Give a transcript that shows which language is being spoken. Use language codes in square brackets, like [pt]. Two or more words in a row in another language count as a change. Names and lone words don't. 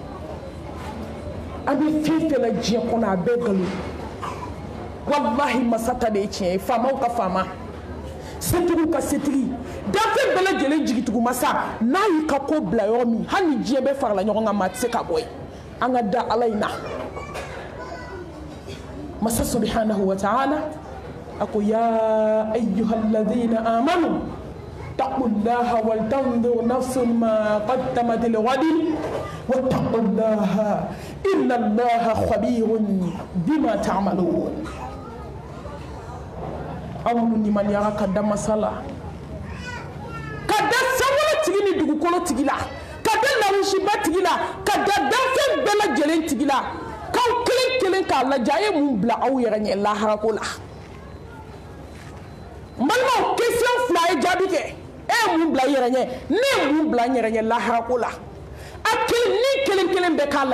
[bm] an bɛ fɛn fɛn la diɲɛ kɔnɔ a bɛɛ ye nkalon ye walahi masa ta de ye tiɲɛ ye faamaw ka faama setigiw ka setigi danfɛn bɛɛ lajɛlen jigitugu masa n'a y'i ka ko bila yɔrɔ min hali ni diɲɛ bɛɛ farala ɲɔgɔn kan maa tɛ se ka bɔ yen an ka da ala in na [ar] masa سبحانه وتعالى [bm] a ko [ar] يا أيها الذين آمنوا اتقوا الله ولتنظر نفس ما قدمت لغد واتقوا الله إن الله خبير بما تعملون [bm] awunu ni maniyaga ka da masala ka da sankolo tigi ni dugukolo tigi la ka da larusiba tigi la ka da danfɛn bɛɛ lajɛlen tigi la k'aw kelen kelen k'a lajɛ a ye mun bila aw yɛrɛ ɲɛ laharako la n balimaw question 2 a ye jaabi kɛ e ye mun bila i yɛrɛ ɲɛ ne ye mun bila n yɛrɛ ɲɛ laharako la ni kelen kelen bɛɛ k'a